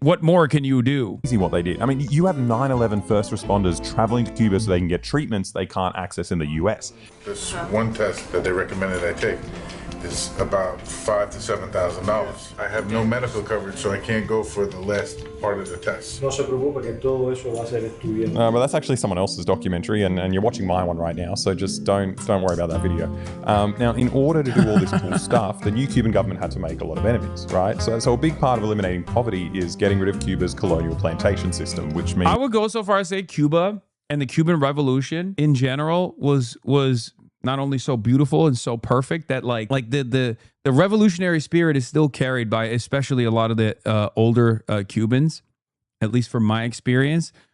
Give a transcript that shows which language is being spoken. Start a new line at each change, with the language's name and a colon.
English: What more can you do? What they did. I mean, you have 9/11 first responders traveling to Cuba so they can get treatments they can't access in the US. This one test that they recommended I take is about $5,000 to $7,000. I have no medical coverage, so I can't go for the last part of the test.
Spanish: No se preocupe que todo eso va a ser estudiado.
English: But that's actually someone else's documentary, and you're watching my one right now, so just don't worry about that video. Now, in order to do all this cool stuff, the new Cuban government had to make a lot of enemies, right? So a big part of eliminating poverty is getting rid of Cuba's colonial plantation system, which means... I would go so far as say Cuba and the Cuban Revolution in general was not only so beautiful and so perfect that like the revolutionary spirit is still carried by especially a lot of the older Cubans, at least from my experience.